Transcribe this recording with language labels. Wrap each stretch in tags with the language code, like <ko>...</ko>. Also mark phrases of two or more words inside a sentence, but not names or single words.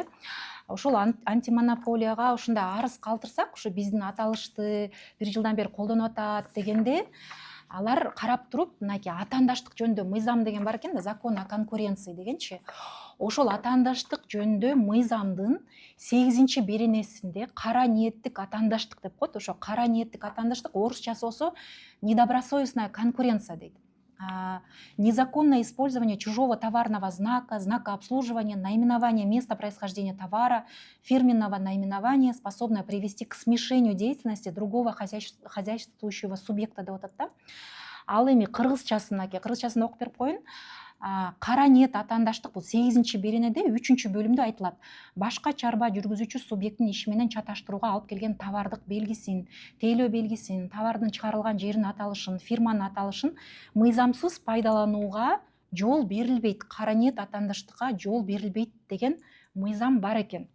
<ky>Ошол антимонополияга ушундай арыз калтырсак, ушу биздин аталышты 1 жылдан бери колдонуп атат дегенде, алар карап туруп, мынакей атаандаштык жөнүндө мыйзам деген бар экен да,</ky> <ru>закон о конкуренции</ru> <ky>дегенчи. Ошол атаандаштык жөнүндө мыйзамдын 8-чи беренесинде кара ниеттик атаандаштык деп коет. Ошо кара ниеттик атаандаштык орусчасы болсо</ky> <ru>недобросовестная конкуренция</ru> <ky>дейт.</ky> <ru>Незаконное использование чужого товарного знака, знака обслуживания, наименования места происхождения товара, фирменного наименования, способное привести к смешению деятельности другого хозяйствующего субъекта</ru> <ky>деп атат да. Ал эми кыргызчасын окуп берип коеюн. Кара ниет атаандаштык бул 8-чи беренеде 3-чү бөлүмдө айтылат. Башка чарба жүргүзүүчү субъекттин иши менен чаташтырууга алып келген товардык белгисин, тейлөө белгисин, товардын чыгарылган жерин аталышын, фирманын аталышын мыйзамсыз пайдаланууга жол берилбейт, кара ниет атаандаштыкка жол берилбейт деген мыйзам бар экен.</ky>